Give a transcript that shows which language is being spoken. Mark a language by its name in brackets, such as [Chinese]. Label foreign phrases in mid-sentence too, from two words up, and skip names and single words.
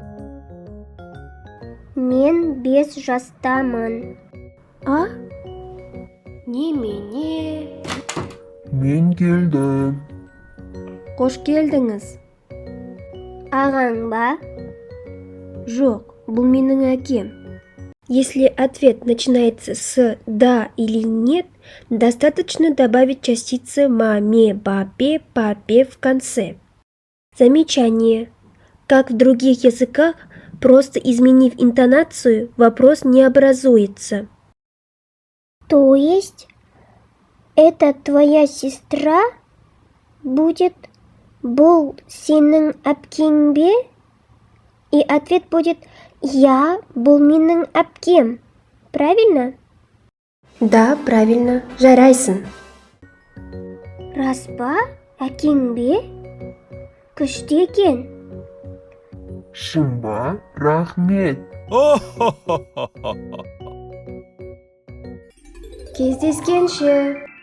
[Kazakh] Мен 5 жастамын. А? Немене? Мен келдім. Қош келдіңіз. Ағаң ба? Жоқ, бұл менің әкем. [Russian] Если ответ начинается с «да» или «нет», достаточно добавить частицы «маме», «бабе», «папе» в конце. Замечание. Как в других языках, просто изменив интонацию, вопрос не образуется. То есть, это твоя сестра будет [Kazakh] «бұл сенің әпкең бе?» [Russian] И ответ будет «я, [Kazakh] бұл менің әпкем». Правильно? [Russian] Да, правильно, жарайсың. [Kazakh] Рас па? Әкең бе? Күшті екен. Шын ба? Рахмет. Кездескенше.